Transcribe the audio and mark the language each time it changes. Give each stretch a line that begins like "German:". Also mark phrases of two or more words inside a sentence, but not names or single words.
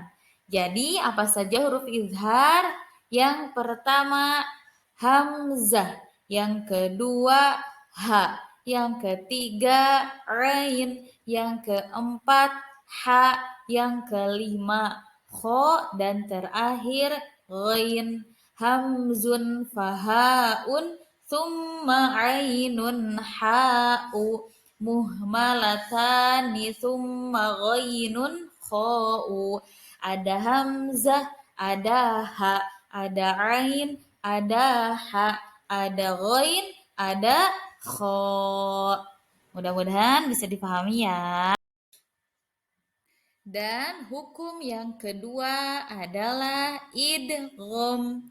Indonesian: Jadi apa saja huruf izhar? Yang pertama hamzah, yang kedua ha, yang ketiga ain, yang keempat ha, yang kelima kho, dan terakhir ghain.
Arabic: همز فهاء ثم عين حاء مهملتان ثم غين خاء.
Indonesian: Ada hamzah, ada ha, ada ain, ada ha, ada ghain, ada kha. Mudah-mudahan bisa dipahami ya. Dan hukum yang kedua adalah idgham.